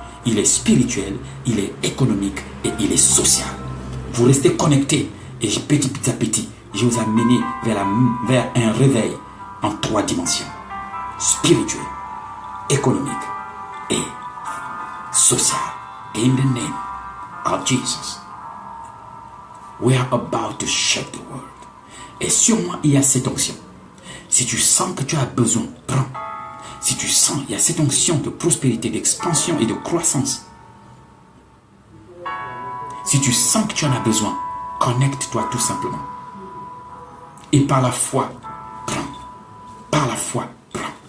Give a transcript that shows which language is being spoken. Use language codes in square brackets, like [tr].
[fr] Il est spirituel, il est économique et il est social. Vous restez connectés et petit à petit, je vous amène vers un réveil en 3 dimensions. Spirituel, économique et social. [en] In the name of Jesus. We are about to shake the world. [fr] Et sur moi, il y a cette onction. Si tu sens que tu as besoin, prends. Si tu sens, il y a cette onction de prospérité, d'expansion et de croissance. Si tu sens que tu en as besoin, connecte-toi tout simplement. Et par la foi, prends. Par la foi, prends.